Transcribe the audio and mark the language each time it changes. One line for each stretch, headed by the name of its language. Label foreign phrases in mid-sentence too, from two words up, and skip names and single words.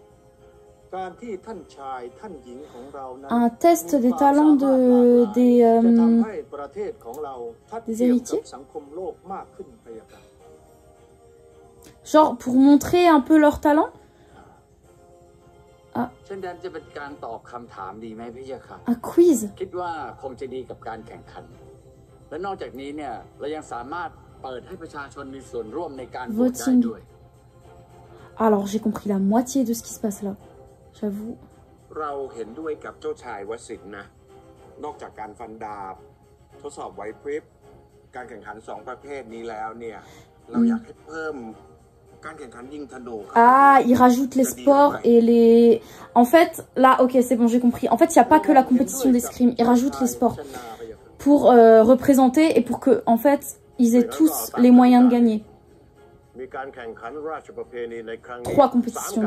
French: Un test des talents des héritiers. Genre pour montrer un peu leur talent. Ah.
Thai: เช่นนั้นจะเป็นการตอบคำถามดีไหมพี่เจ้าค่ะ
French: Un quiz.
Thai: คิดว่าคงจะดีกับการแข่งขันและนอกจากนี้เนี่ยเรายังสามารถเปิดให้ประชาชนมีส่วนร่วมในการโหวตได้ด้วย
French: Alors j'ai compris la moitié de ce qui se passe là. J'avoue.
Thai: เราเห็นด้วยกับเจ้าชายวสินทร์นะนอกจากการฟันดาบทดสอบไหวพริบการแข่งขัน2ประเภทนี้แล้วเนี่ยเราอยากให้เพิ่มการแข่งขันยิงธนู
French: Ah, il rajoute les sports et les... En fait, là, ok, c'est bon, j'ai compris. En fait, il n'y a pas que la compétition d'escrime. Il rajoute les sports pour représenter et pour que, en fait, ils aient tous les moyens de gagner. 3 compétitions.